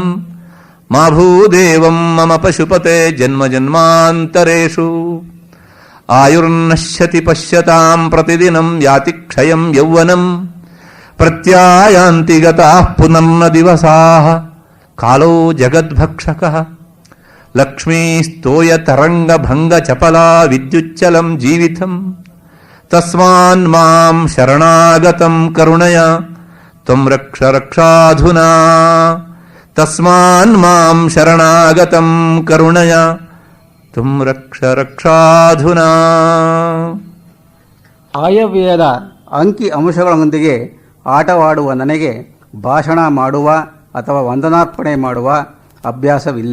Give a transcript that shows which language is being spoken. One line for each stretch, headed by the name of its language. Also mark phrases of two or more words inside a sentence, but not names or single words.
Sanskrit: ಮಾ ಭೂದೇವಂ ಮಮ ಪಶುಪತೆ ಜನ್ಮ ಜನ್ಮಾಂತರೇಷು ಆಯುರ್ನಶ್ಯತಿ ಪಶ್ಯತಾಂ ಪ್ರತಿದಿನಂ ಯಾತಿ ಕ್ಷಯಂ ಯೌವನಂ ಪ್ರತ್ಯಾಯಾಂತಿ ಗತಾಃ ಪುನರ್ನ ದಿವಸಾಃ ಕಾಲೋ ಜಗದ್ಭಕ್ಷಕಃ ಲಕ್ಷ್ಮೀಸ್ತೋಯ ತರಂಗ ಭಂಗ ಚಪಲಾ ವಿದ್ಯುಚ್ಚಲಂ ಜೀವಿತಂ ತಸ್ಮಾನ್ ಮಾಂ ಶರಣಾಗತಂ ಕರುಣಯ ತ್ವಂ ರಕ್ಷ ರಕ್ಷಾಧುನಾ ತಸ್ಮಾನ್ ಮಾಂ ಶರಣಾಗತಂ ಕರುಣಯ ತ್ವಂ ರಕ್ಷ ರಕ್ಷಾಧುನಾ.
Kannada: ಆಯವ್ಯಯದ ಅಂಕಿ ಅಂಶಗಳೊಂದಿಗೆ ಆಟವಾಡುವ ನನಗೆ ಭಾಷಣ ಮಾಡುವ ಅಥವಾ ವಂದನಾರ್ಪಣೆ ಮಾಡುವ ಅಭ್ಯಾಸವಿಲ್ಲ.